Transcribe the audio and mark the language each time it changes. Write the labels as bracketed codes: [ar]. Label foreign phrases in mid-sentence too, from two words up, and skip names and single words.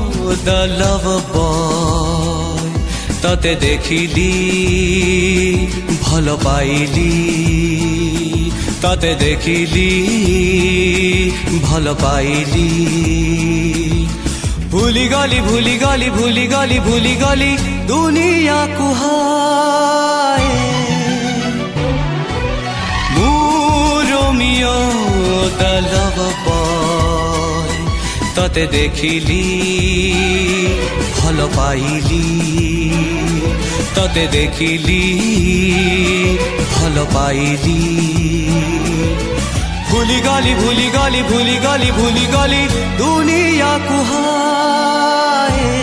[en] the lover boy [or] ତତେ ଦେଖିଲି ଭଲ ପାଇଲି ତତେ ଦେଖିଲି ଭଲ ପାଇଲି ଭୁଲି ଗଲି ଭୁଲି ଗଲି ଭୁଲି ଗଲି ଭୁଲି ଗଲି ଦୁନିଆ କୁ ହାୟ [en] Romeo the lover boy [or] ତତେ ଦେଖିଲି ଭଲ ପାଇଲି ତତେ ଦେଖିଲି ଭଲ ପାଇଲି ଭୁଲି ଗଲି ଭୁଲି ଗଲି ଭୁଲି ଗଲି ଭୁଲି ଗଲି ଦୁନିଆ କୁ ହାୟ